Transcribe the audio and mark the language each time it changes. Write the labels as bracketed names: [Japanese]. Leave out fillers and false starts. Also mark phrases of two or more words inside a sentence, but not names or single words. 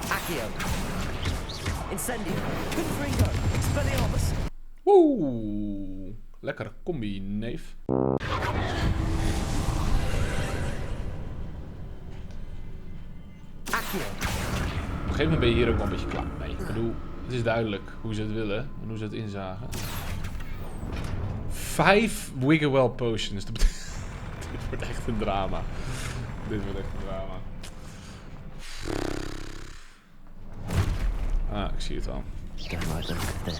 [Latin] Accio. Incendio. Confringo. Expelliarmus. [Dutch] Oeh. Lekkere combi, neef. [Latin] Accio. [Dutch] Op een gegeven moment ben je hier ook wel een beetje klaar mee. Ik bedoel, het is duidelijk hoe ze het willen en hoe ze het inzagen. 5 [English] Wiggle potions. [Dutch] Dat betekent... Dit wordt echt een drama. Dit wordt echt een drama. Ah, ik zie het al. [English] Don't like the look of this.